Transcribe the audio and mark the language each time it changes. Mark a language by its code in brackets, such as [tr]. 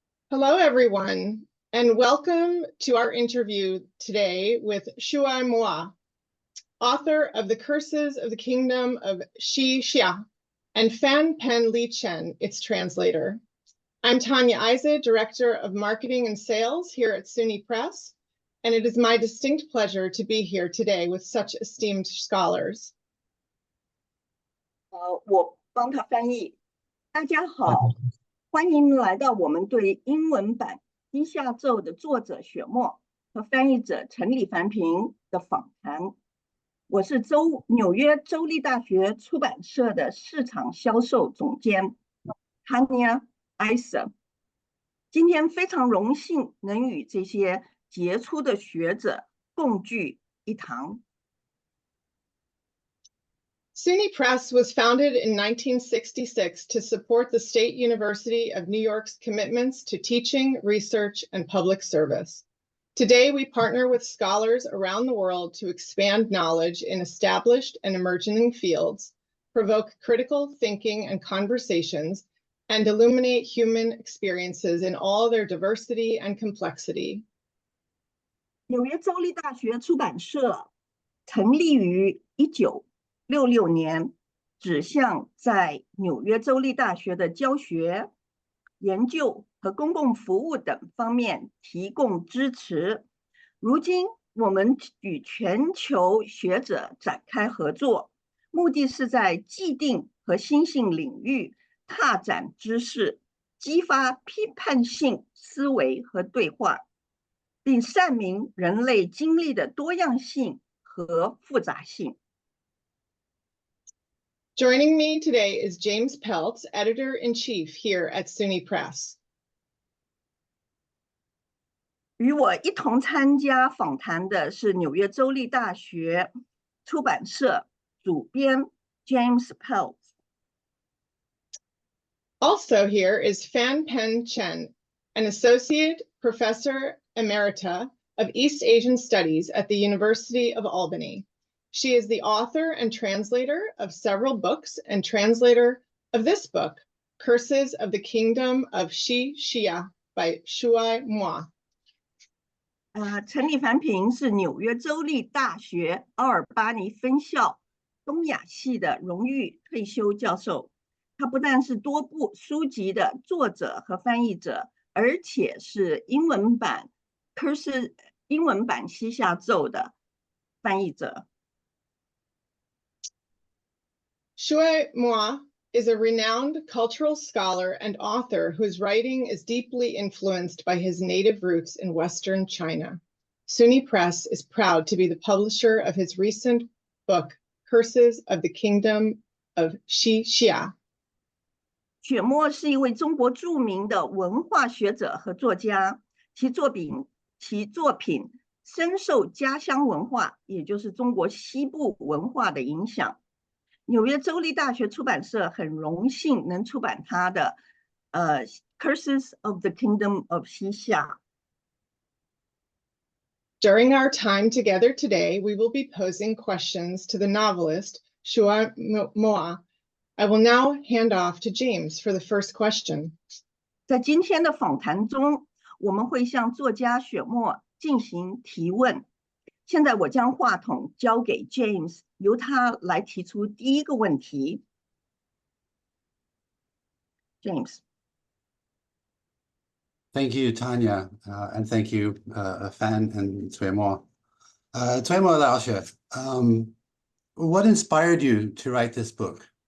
[en] Hello, everyone, and welcome to our interview today with Xue Mo, author of The Curses of the Kingdom of Xixia, and Fan Pen Li Chen, its translator. I'm Tanya Isa, Director of Marketing and Sales here at SUNY Press, and it is my distinct pleasure to be here today with such esteemed scholars. [zh] 我帮他翻译。大家好，欢迎来到我们对英文版《西夏奏》的作者雪墨和翻译者陈李凡平的访谈。我是纽约州立大学出版社的市场销售总监 Tanya Isa。今天非常荣幸能与这些杰出的学者共聚一堂。 [en] SUNY Press was founded in 1966 to support the State University of New York's commitments to teaching, research, and public service. Today, we partner with scholars around the world to expand knowledge in established and emerging fields, provoke critical thinking and conversations, and illuminate human experiences in all their diversity and complexity. [zh] 纽约州立大学出版社成立于1966年，指向在纽约州立大学的教学、研究和公共服务等方面提供支持。如今，我们与全球学者展开合作，目的是在既定和新兴领域拓展知识，激发批判性思维和对话，并阐明人类经历的多样性和复杂性。 [en] Joining me today is James Peltz, Editor-in-Chief here at SUNY Press. [zh] 与我一同参加访谈的是纽约州立大学出版社主编 James Peltz。 [en] Also here is Fan Pen Chen, an Associate Professor Emerita of East Asian Studies at the University of Albany. She is the author and translator of several books and translator of this book, Curses of the Kingdom of Xixia by Xue Mo. [zh] 陈李凡平是纽约州立大学奥尔巴尼分校东亚系的荣誉退休教授。他不但是多部书籍的作者和翻译者，而且是英文版西夏奏的翻译者。 [en] Xue Mo is a renowned cultural scholar and author whose writing is deeply influenced by his native roots in Western China. SUNY Press is proud to be the publisher of his recent book, Curses of the Kingdom of Xixia. [zh] 雪墨是一位中国著名的文化学者和作家，其作品深受家乡文化，也就是中国西部文化的影响。纽约州立大学出版社很荣幸能出版他的Curses of the Kingdom of Xixia。 [en] During our time together today, we will be posing questions to the novelist Xue Mo. I will now hand off to James for the first question. [zh] 在今天的访谈中，我们会向作家雪墨进行提问。现在我将话筒交给 James， 由他来提出第一个问题。 James。 [en] Thank you, Tanya, and thank you, Fan and Xue Mo. Xue Mo 老师, what inspired you to write this book?